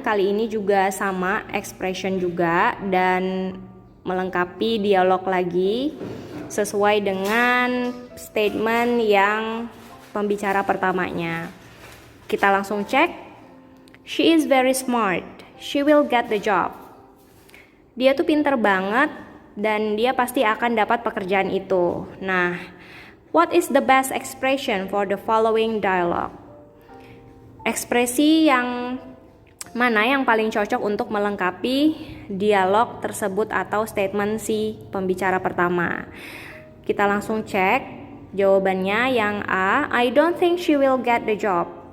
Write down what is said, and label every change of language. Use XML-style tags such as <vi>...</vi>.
<id>Kali ini juga sama, expression juga dan melengkapi dialog lagi sesuai dengan statement yang pembicara pertamanya. Kita langsung cek.</id> <en>She is very smart. She will get the job.</en> <id>Dia tuh pinter banget dan dia pasti akan dapat pekerjaan itu.</id> <en>Nah, what is the best expression for the following dialogue?</en> <id>Ekspresi yang mana yang paling cocok untuk melengkapi dialog tersebut atau statement si pembicara pertama? Kita langsung cek jawabannya. Yang A,</id> <en>I don't think she will get the job.</en>